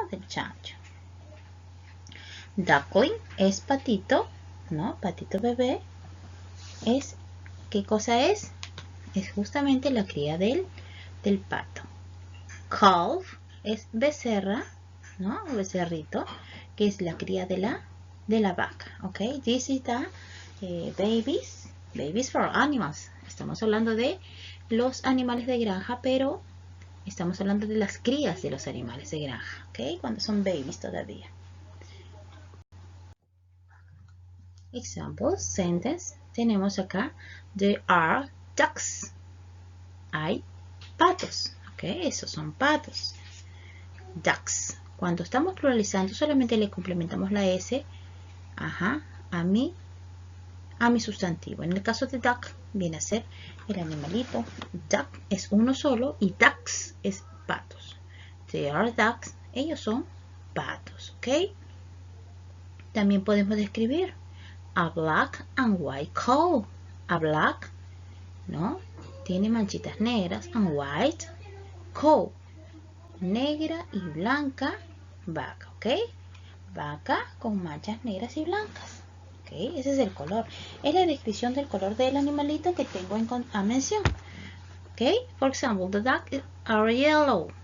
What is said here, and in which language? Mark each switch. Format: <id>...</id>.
<es>Del chancho. Duckling es patito, ¿no? Patito bebé. ¿Qué cosa es? Es justamente la cría del pato. Calf es becerra, ¿no? Becerrito, que es la cría de la vaca, ¿ok?</es> <en>This is the babies for animals.</en> <es>Estamos hablando de los animales de granja, pero estamos hablando de las crías de los animales de granja, ¿ok? Cuando son babies todavía.</es> <en>Example, sentence.</en> <es>Tenemos acá,</es> <en>there are ducks.</en> <es>Hay patos, ¿ok? Esos son patos. Ducks. Cuando estamos pluralizando, solamente le complementamos la S, a mi sustantivo. En el caso de duck, viene a ser el animalito. Duck es uno solo y ducks es patos.</es> <en>They are ducks.</en> <es>Ellos son patos, ¿ok? También podemos describir a</es> <en>black and white cow.</en> <es>A black, ¿no? Tiene manchitas negras.</es> <en>And white cow.</en> <es>Negra y blanca vaca, ¿ok? Vaca con manchas negras y blancas. Okay, ese es el color. Es la descripción del color del animalito que tengo a mención.</es> <en>Okay, for example, the ducks are yellow.</en>